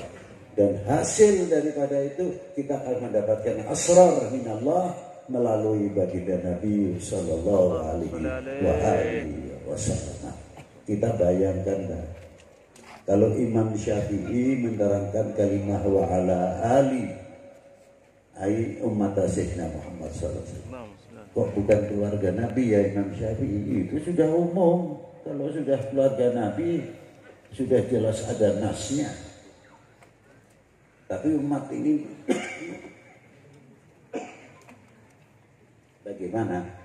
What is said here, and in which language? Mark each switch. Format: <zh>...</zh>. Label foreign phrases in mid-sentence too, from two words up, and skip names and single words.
<id>Dan hasil daripada itu kita akan mendapatkan</id> <ar>أسرار من الله</ar> <id>melalui baginda Nabi</id> <ar>صلى الله عليه وسلم.</ar> <id>Kita bayangkan kalau Imam Syafi'i menerangkan kalimah</id> <ar>وعلى آل</ar> <id>ai umat Sayyidina Muhammad</id> <ar>صلى الله عليه وسلم.</ar> <id>Kok bukan keluarga Nabi ya Imam Syafi'i? Itu sudah umum. Kalau sudah keluarga Nabi sudah jelas ada nasnya. Tapi umat ini bagaimana?</id>